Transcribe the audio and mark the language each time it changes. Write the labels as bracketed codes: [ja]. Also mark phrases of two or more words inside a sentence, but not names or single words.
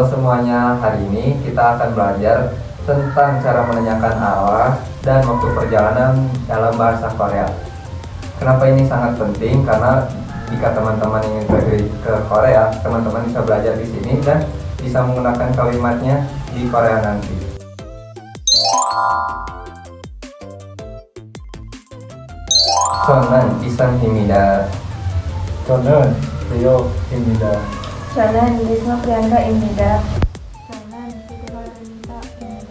[id] semuanya, hari ini kita akan belajar tentang cara menanyakan arah dan waktu perjalanan dalam bahasa Korea. Kenapa ini sangat penting? Karena jika teman-teman ingin pergi ke Korea, teman-teman bisa belajar di sini dan bisa menggunakan kalimatnya di Korea nanti. [ko] 저는 이상입니다. 저는 레오입니다. 저는 리서브란다입니다. 저는 시드바란다입니다.